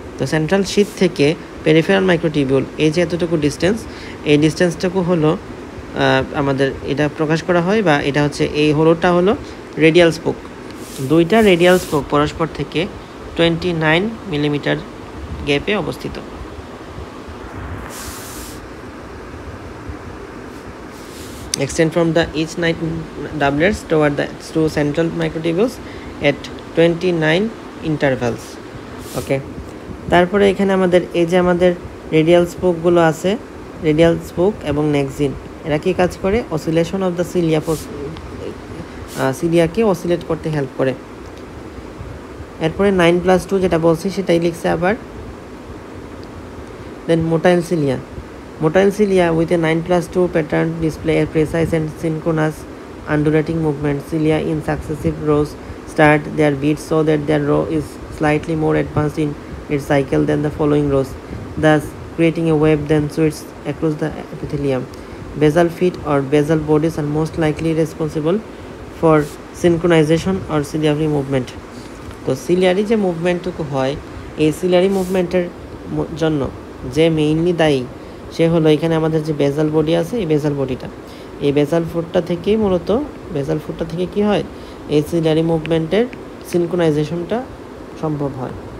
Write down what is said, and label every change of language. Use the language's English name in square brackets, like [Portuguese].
[Bangla] তো সেন্ট্রাল শীথ থেকে peripheral microtubule এই যে এতটুকু ডিস্টেন্স, এই ডিস্টেন্সটুকু হলো আমাদের এটা প্রকাশ করা হয়, বা এটা হচ্ছে এই হলুদটা হলো রেডিয়াল স্পোক। দুইটা রেডিয়াল স্পোক পরস্পর থেকে 29 মিলিমিটার গ্যাপে অবস্থিত। [English] Extend from the each doublets toward the two central microtubules at 29 intervals. [Bangla] ওকে, তারপরে এখানে আমাদের এই যে আমাদের রেডিয়াল স্পোকগুলো আছে, রেডিয়াল স্পোক এবং নেক্সিন, এরা কি কাজ করে? [English] oscillation of the cilia, [Bangla] সিলিয়াকে oscillate করতে হেল্প করে। এরপরে 9+2 যেটা বলছি সেটাই লিখছে আবার। [English] Then motile cilia, motile cilia with a 9+2 pattern display a precise and synchronous undulating movement. Cilia in successive rows start their beats so that their row is slightly more advanced in its cycle than the following rows, thus creating a wave then sweeps across the epithelium. Basal feet or basal bodies are most likely responsible for synchronization or ciliary movement. [Bangla] তো ciliary যে মুভমেন্টটুকু হয়, এই ciliary মুভমেন্টের জন্য যে mainly দায়ী সে হলো এখানে আমাদের যে বেজাল বডি আছে, এই বেজাল বডিটা, এই বেজাল ফুটটা থেকেই মূলত, বেজাল ফুটটা থেকে কি হয়, এই সিলিয়ারি মুভমেন্টের সিনক্রোনাইজেশনটা সম্ভব হয়।